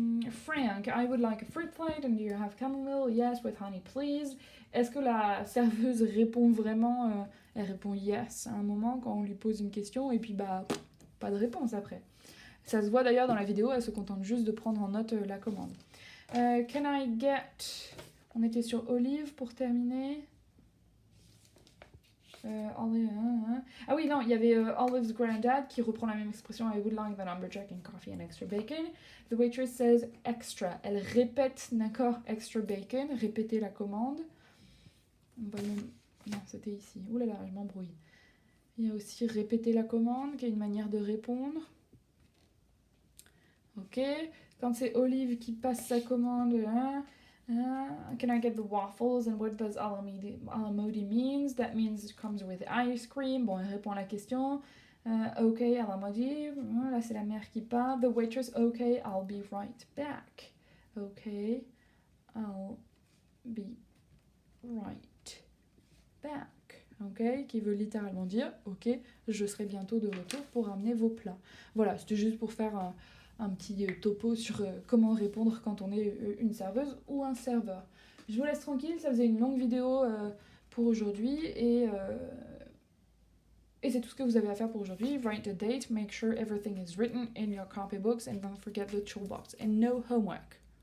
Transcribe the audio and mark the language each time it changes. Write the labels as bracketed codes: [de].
[en] Frank, I would like a fruit plate and do you have chamomile? Yes, with honey, please. [fr] Est-ce que la serveuse répond vraiment elle répond yes à un moment quand on lui pose une question et puis pas de réponse après. Ça se voit d'ailleurs dans la vidéo, elle se contente juste de prendre en note la commande. [en] Can I get... [fr] On était sur Olive pour terminer. Ah oui, non, il y avait Olive's granddad qui reprend la même expression. [en] I would like the lumberjack and coffee and extra bacon. The waitress says extra. [fr] Elle répète, d'accord, extra bacon, répéter la commande. On va Non, c'était ici. Ouh là là, je m'embrouille. Il y a aussi répéter la commande, qui est une manière de répondre. [en] Ok. [fr] Quand c'est Olive qui passe sa commande, [en] can I get the waffles and what does alamodi means? That means it comes with ice cream. [fr] Bon, elle répond à la question. Ok, alamodi. Là, c'est la mère qui parle. [en] The waitress, ok, I'll be right back. Ok, I'll be right back. [fr] Ok, qui veut littéralement dire ok, je serai bientôt de retour pour ramener vos plats. Voilà, c'était juste pour faire un petit topo sur comment répondre quand on est une serveuse ou un serveur. Je vous laisse tranquille, ça faisait une longue vidéo pour aujourd'hui et c'est tout ce que vous avez à faire pour aujourd'hui. [en] Write the date, make sure everything is written in your copybooks and don't forget the toolbox and no homework.